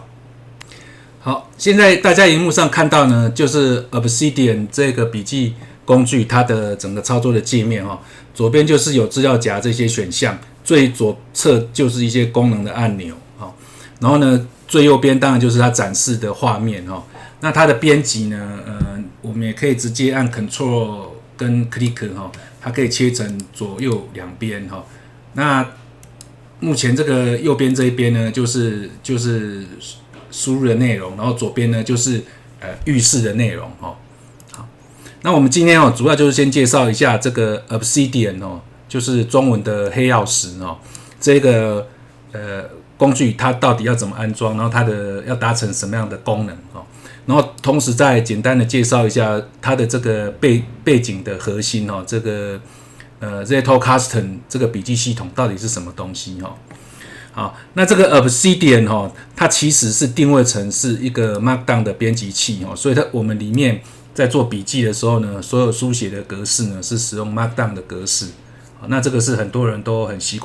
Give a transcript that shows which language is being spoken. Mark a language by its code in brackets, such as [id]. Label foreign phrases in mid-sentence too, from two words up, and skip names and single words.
[zh] 好，現在大家熒幕上看到呢，就是 Obsidian 這個筆記工具它的整個操作的界面左邊就是有資料夾這些選項，最左側就是一些功能的按钮然後呢，最右邊當然就是它展示的畫面那它的編輯呢，我們也可以直接按 Ctrl 跟 Click 它可以切成左右兩邊那目前這個右邊這一邊呢，就是輸入的內容，然後左邊呢就是預示的內容好，那我們今天主要就是先介紹一下這個 Obsidian 就是中文的黑曜石這個工具它到底要怎麼安裝，然後它的要達成什麼樣的功能然後同時再簡單的介紹一下它的這個背景的核心這個 Zettelkasten 這個筆記系統到底是什麼東西好，那這個 Obsidian 它其實是定位成是一個 Markdown 的編輯器所以我們裡面在做筆記的時候呢，所有書寫的格式呢是使用 Markdown 的格式那這個是很多人都很習